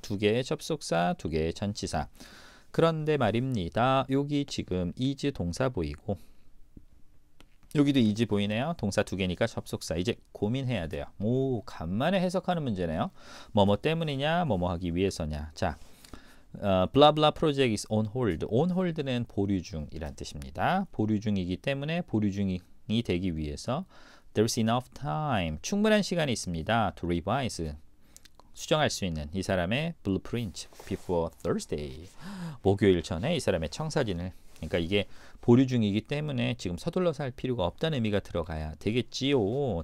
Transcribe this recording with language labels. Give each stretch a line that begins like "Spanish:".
Korean: 두 개의 접속사, 두 개의 전치사. 그런데 말입니다. 여기 지금 is 동사 보이고 여기도 is 보이네요. 동사 두 개니까 접속사. 이제 고민해야 돼요. 오, 간만에 해석하는 문제네요. 뭐뭐 때문이냐, 뭐뭐 하기 위해서냐.
English: 자, blah blah project is on hold.
Korean: on hold는 보류 중이란 뜻입니다. 보류 중이기 때문에 보류 중이 되기 위해서
English: there's enough time.
Korean: 충분한 시간이 있습니다.
English: to revise.
Korean: 수정할 수 있는 이 사람의
English: blueprint before Thursday.
Korean: 목요일 전에 이 사람의 청사진을. 그러니까 이게 보류 중이기 때문에 지금 서둘러서 할 필요가 없다는 의미가 들어가야 되겠지요.